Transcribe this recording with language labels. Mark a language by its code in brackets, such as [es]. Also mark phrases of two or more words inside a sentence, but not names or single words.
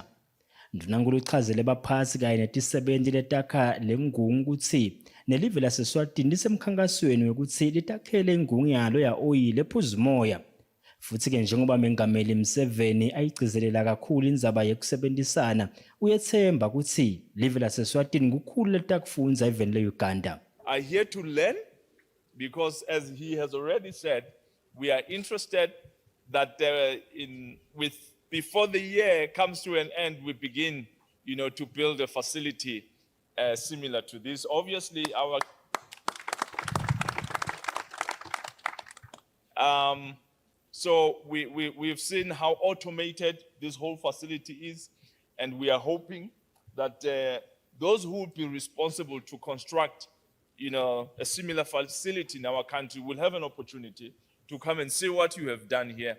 [ss] Ndunankulu uchazele baphansi kanye netisebenzi letakha lengungu ukuthi nelive laseswatini lisemkhankasweni wekuthi litakhele ingungu yalo ya-oyili ephuza umoya. Futhi-ke njengoba mengameli Museveni ayigcizelela kakhulu indzaba yekusebenzisana uyethemba ukuthi live laseswatini kukhulu letakufunza eveni le-Uganda. [en] are here to learn because, as he has already said, we are interested that before the year comes to an end, we begin, to build a facility similar to this. Obviously, so we've seen how automated this whole facility is, and we are hoping that those who will be responsible to construct, a similar facility in our country will have an opportunity to come and see what you have done here.